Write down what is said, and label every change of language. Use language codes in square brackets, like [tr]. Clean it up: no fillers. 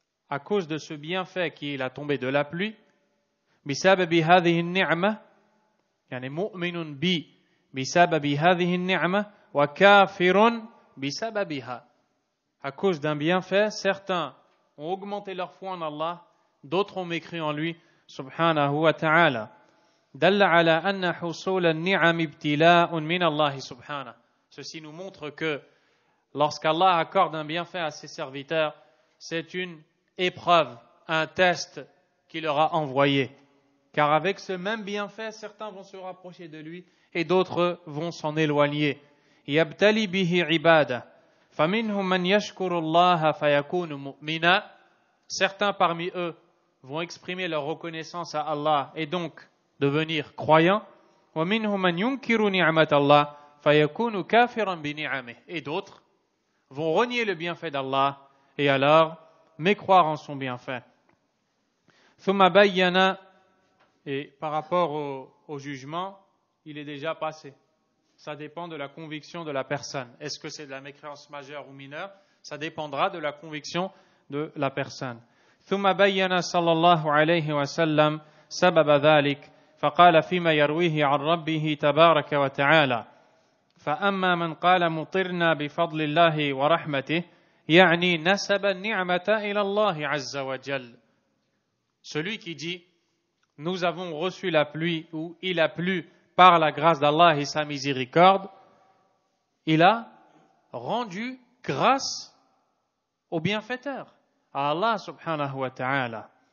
[fr] à cause de ce bienfait qui est la tombée de la pluie, [ar] بسبب هذه النعمة يعني مؤمن بي بسبب هذه النعمة وكافر بسببها. [fr] À cause d'un bienfait, certains ont augmenté leur foi en Allah, d'autres ont mécru en lui, subhanahu wa ta'ala. [ar] دل على أن حصول النعم ابتلاء من الله سبحانه. [fr] Ceci nous montre que lorsqu'Allah accorde un bienfait à ses serviteurs, c'est une épreuve, un test qu'il leur a envoyé. Car avec ce même bienfait, certains vont se rapprocher de lui et d'autres vont s'en éloigner. [ar] يَبْتَلِي بِهِ عِبَادَهُ فَمِنْهُمْ مَنْ يَشْكُرُ اللَّهَ فَيَكُونُ مُؤْمِنًا. [fr] Certains parmi eux vont exprimer leur reconnaissance à Allah et donc devenir croyants. [ar] وَمِنْهُمْ مَنْ يُنْكِرُ نِعْمَةَ اللَّهِ فَيَكُونُ كَافِرًا بِنِعَمِهِ. [fr] Et d'autres vont renier le bienfait d'Allah et alors mécroire en son bienfait. [ar] ثم بين, [fr] et par rapport au jugement, il est déjà passé. Ça dépend de la conviction de la personne. Est-ce que c'est de la mécréance majeure ou mineure? Ça dépendra de la conviction de la personne. [ar] ثم بين صلى الله عليه وسلم سبب ذلك فقال فيما يرويه عن ربه تبارك وتعالى فأما من قال مطرنا بفضل الله ورحمته يعني نسب النعمة إلى الله عز وجل. [fr] Celui qui dit nous avons reçu la pluie ou il a plu par la grâce d'Allah et sa miséricorde, il a rendu grâce au bienfaiteur, à Allah subhanahu wa ta'ala.